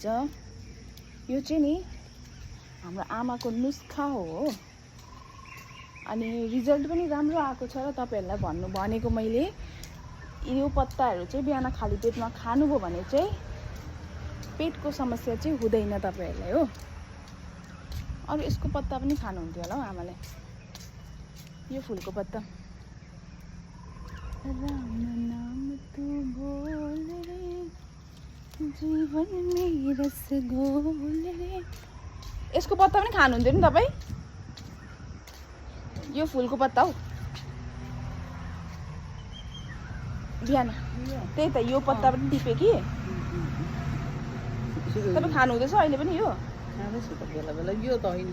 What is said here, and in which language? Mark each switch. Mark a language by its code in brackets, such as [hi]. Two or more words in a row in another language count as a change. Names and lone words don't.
[ne] यो चाहिँ नि हाम्रो आमाको नुस्खा हो अनि रिजल्ट पनि राम्रो आएको छ र तपाईँहरूलाई भनेको मैले। यो पत्ताहरू चाहिँ बिहान खाली पेटमा खानुभयो भने चाहिँ पेटको समस्या चाहिँ हुँदैन तपाईँहरूलाई हो। अरू यसको पत्ता पनि खानुहुन्थ्यो होला हौ आमाले। यो फुलको पत्ता [hi] राम नाम तू बोल रे जीवन में रस घोल रे। [ne] यसको पत्ता पनि खानुहुन्थ्यो नि तपाईँ? यो फुलको पत्ता हो बिहान त्यही त। यो पत्ता पनि टिपे कि तपाईँ खानुहुँदैछ अहिले पनि यो? बेला बेला यो त होइन।